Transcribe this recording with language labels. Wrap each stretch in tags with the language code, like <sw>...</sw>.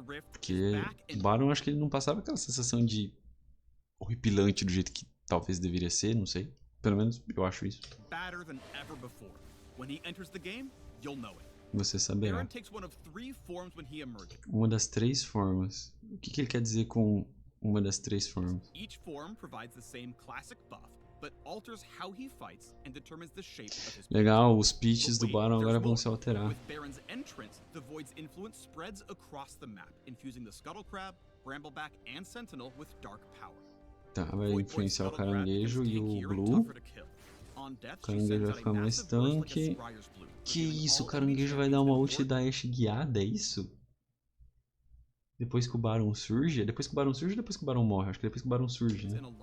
<pt>Porque o Baron, acho que ele não passava aquela sensação de horripilante do jeito que talvez deveria ser, não sei. Pelo menos eu acho isso.</pt> <en>Badder than ever before. When he enters the game, you'll know it.</en> <pt>Você saberá.</pt> <en>Baron takes one of 3 forms when he emerges.</en> <pt>Uma das 3 formas. O que ele quer dizer com uma das 3 formas?</pt> <en>Each form provides the same classic buff, but alters how he fights and determines the shape of his.</en> <pt>Legal, os pitches do Baron agora vão se alterar.</pt> <en>With Baron's entrance, the Void's influence spreads across the map, infusing the Scuttle Crab, Brambleback, and Sentinel with dark power.</en> <pt>Tá, vai influenciar o caranguejo e o Blue. O caranguejo vai ficar mais tanque. Que isso, o caranguejo vai dar uma ult da Ashe guiada, é isso? Depois que o Baron surge? Depois que o Baron surge ou depois que o Baron morre? Acho que depois que o Baron surge, né?</pt>